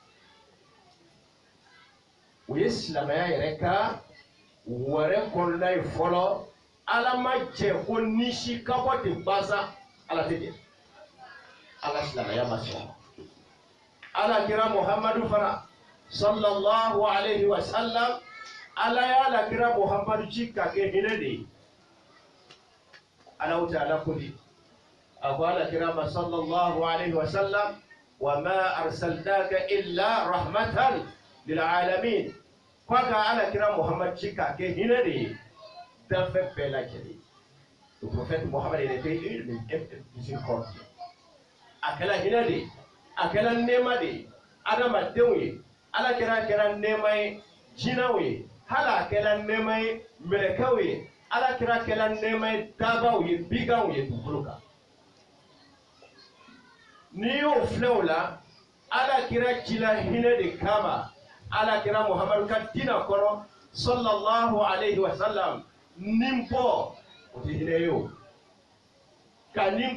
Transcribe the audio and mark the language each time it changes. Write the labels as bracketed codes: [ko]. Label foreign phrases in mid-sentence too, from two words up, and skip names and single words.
[bm] o ye silamɛya yɛrɛ ka wɛrɛ kɔnɔna ye fɔlɔ ala ma jɛ ko nisi ka bɔ ten basa ala tɛ jɛ ala silamɛya ma sɔn ala kira muhamadu fana [ar] صلى الله عليه وسلم [bm] ala y'ala kira muhamadu ci ka kɛ hinɛ de ye ala o tɛ ala ko di a ko ala kira ma [ar] صلى الله عليه وسلم وما أرسلناك إلا رحمة للعالمين [bm] ko ka ala kira muhamadu ci ka kɛ hinɛ de ye danfɛn bɛɛ lajɛlen [fr] le prophète Mohammed était une miséricorde [bm] a kɛra hinɛ de a kɛra nɛɛma de adamadenw ye ala kɛra nɛɛma ye jinɛw ye hali a kɛra nɛɛma ye mɛlɛkɛw ye ala kɛra nɛɛma ye dabaw ye biganw ye dugukolo kan n'i y'o filɛ o la ala kɛra cila hinɛ de kama ala kɛra muhamadu ka diinɛ kɔnɔ [ar] صلى الله عليه وسلم [bm] nin bɔ o tɛ hinɛ ye o ka nin